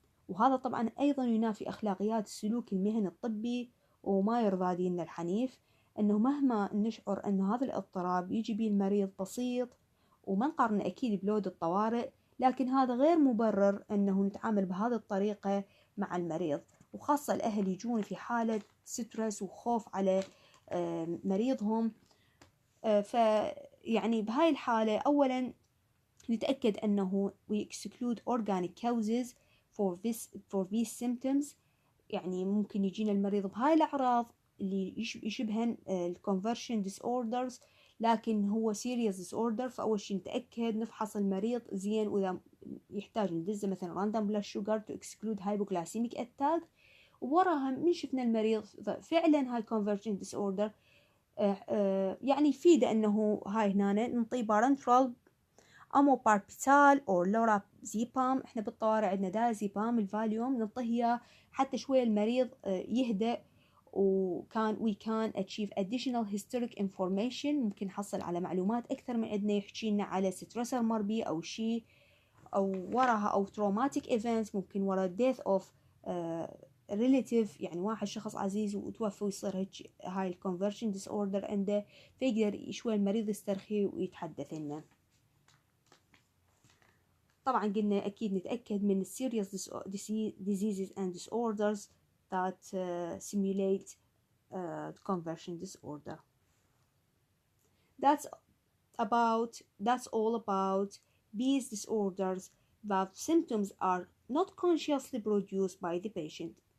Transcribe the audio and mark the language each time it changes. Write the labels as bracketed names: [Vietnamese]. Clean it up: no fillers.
[Arabic] وهذا طبعا أيضا ينافي أخلاقيات السلوك المهني الطبي وما يرضى ديننا الحنيف، أنه مهما نشعر أن هذا الاضطراب يجي به المريض بسيط وما نقارن أكيد بلود الطوارئ، لكن هذا غير مبرر أنه نتعامل بهذه الطريقة مع المريض، وخاصة الأهل يجون في حالة سترس وخوف على مريضهم. فيعني بهاي الحالة أولا نتأكد أنه [English] we exclude organic causes for these symptoms. [Arabic] يعني ممكن يجينا المريض بهاي الأعراض اللي يشبهن conversion disorders، لكن هو serious disorder. فأول شيء نتأكد نفحص المريض زين، وإذا يحتاج ندزه مثلا [English] random blood sugar to exclude hypoglycemic attack، [Arabic] ووراها من شفنا المريض فعلا هاي conversion disorder يعني يفيد أنه هاي هنا نعطي parenteral اموباربيتال او لورازيبام. احنا بالطوارئ عندنا دايازيبام الفاليوم نعطيه حتى شويه المريض يهدأ، وكان [English] we can achieve additional historic information، [Arabic] ممكن نحصل على معلومات اكثر من عندنا، يحكي لنا على ستريسر مر بيه او شيء، او وراها او traumatic events، ممكن ورا death of relative، يعني واحد شخص عزيز وتوفى ويصير هيك هاي الكونفرشن ديس اوردر عنده، فيقدر شوي المريض يسترخي ويتحدث لنا. طبعا قلنا أكيد نتأكد من [English] serious diseases and disorders that simulate conversion disorder. That's all about these disorders that symptoms are not consciously produced by the patient.